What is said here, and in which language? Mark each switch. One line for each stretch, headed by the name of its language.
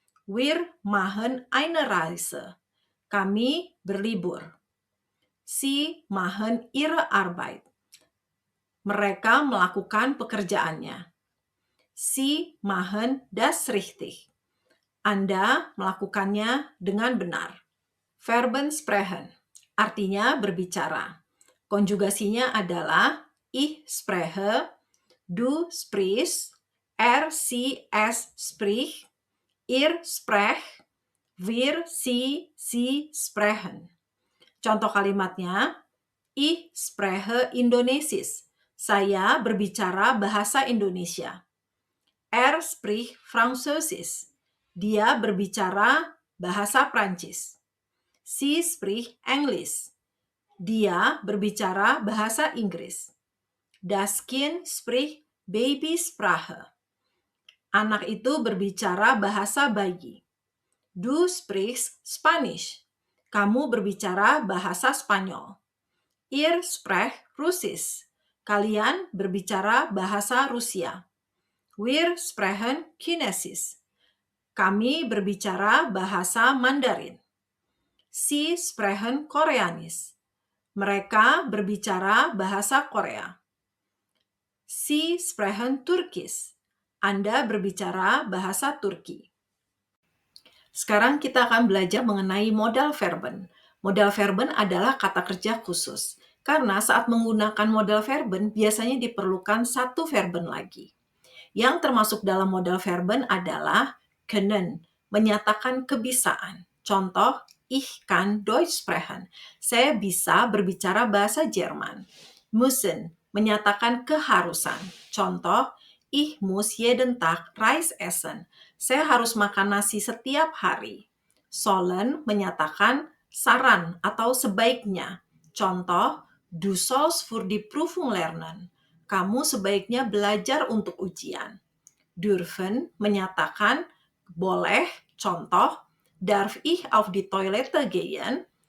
German: Wir machen eine Reise.
Indonesian: Kami berlibur.
German: Sie machen ihre Arbeit.
Indonesian: Mereka melakukan pekerjaannya.
German: Sie machen das richtig.
Indonesian: Anda melakukannya dengan benar. Verben sprechen, artinya berbicara. Konjugasinya adalah
German: ich spreche, du sprichst, sie, es spricht, ihr sprecht, wir, sie sprechen.
Indonesian: Contoh kalimatnya,
German: ich spreche Indonesisch.
Indonesian: Saya berbicara bahasa Indonesia.
German: Spricht Französisch.
Indonesian: Dia berbicara bahasa Prancis.
German: Sie spricht Englisch.
Indonesian: Dia berbicara bahasa Inggris.
German: Das Kind spricht Babysprache.
Indonesian: Anak itu berbicara bahasa bayi.
German: Du sprichst Spanish.
Indonesian: Kamu berbicara bahasa Spanyol.
German: Ihr sprecht Russisch.
Indonesian: Kalian berbicara bahasa Rusia.
German: Wir sprechen Chinesisch.
Indonesian: Kami berbicara bahasa Mandarin.
German: Sie sprechen Koreanisch.
Indonesian: Mereka berbicara bahasa Korea.
German: Sie sprechen Turkisch.
Indonesian: Anda berbicara bahasa Turki. Sekarang kita akan belajar mengenai modal verben. Modal verben adalah kata kerja khusus. Karena saat menggunakan modal verben, biasanya diperlukan satu verben lagi. Yang termasuk dalam modal verben adalah können, menyatakan kebisaan. Contoh,
German: ich kann Deutsch sprechen.
Indonesian: Saya bisa berbicara bahasa Jerman. Müssen, menyatakan keharusan. Contoh,
German: ich muss jeden Tag Reis essen.
Indonesian: Saya harus makan nasi setiap hari.
German: Sollen
Indonesian: menyatakan saran atau sebaiknya. Contoh,
German: du sollst für die Prüfung lernen.
Indonesian: Kamu sebaiknya belajar untuk ujian. Dürfen menyatakan boleh. Contoh,
German: darf ich auf die Toilette gehen?